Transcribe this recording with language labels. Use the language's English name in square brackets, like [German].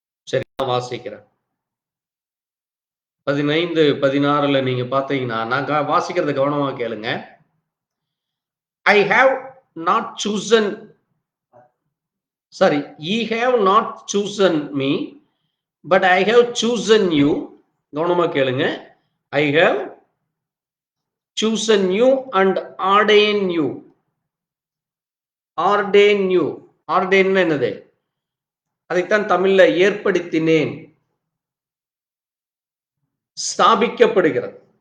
[Tamil] சரி, நான் வாசிக்கிறேன். 15:16 நீங்க பாத்தீங்கன்னா, நான் வாசிக்கிறத கவனமா கேளுங்க. [English] I have not chosen, sorry, ye have not chosen me, but I have chosen you. [Tamil] கவனமா கேளுங்க. [English] I have chosen you and ordain you. Ordain you. [Tamil] Ordain என்னது? அதைத்தான் தமிழ்ல ஏற்படுத்தினேன், ஸ்தாபிக்கப்படுகிறது.